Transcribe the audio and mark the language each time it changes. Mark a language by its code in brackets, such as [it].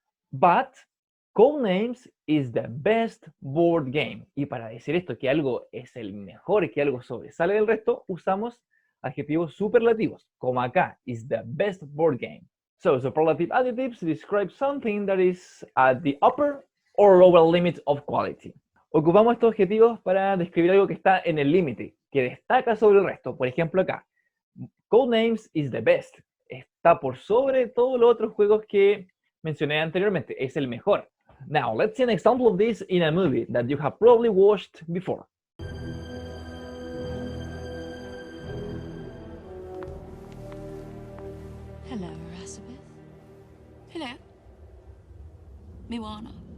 [en] But Codenames is the best board game. [es] Y para decir esto, que algo es el mejor, que algo sobresale del resto, usamos adjetivos superlativos, como acá, [en] is the best board game. So, superlative adjectives describe something that is at the upper or lower limit of quality. [es] Ocupamos estos adjetivos para describir algo que está en el límite, que destaca sobre el resto. Por ejemplo, acá, [en] Codenames is the best. [es] Está por sobre todos los otros juegos que mencioné anteriormente. Es el mejor. [en] Now, let's see an example of this in a movie that you have probably watched before. Hello, Elizabeth. Hello. Moana.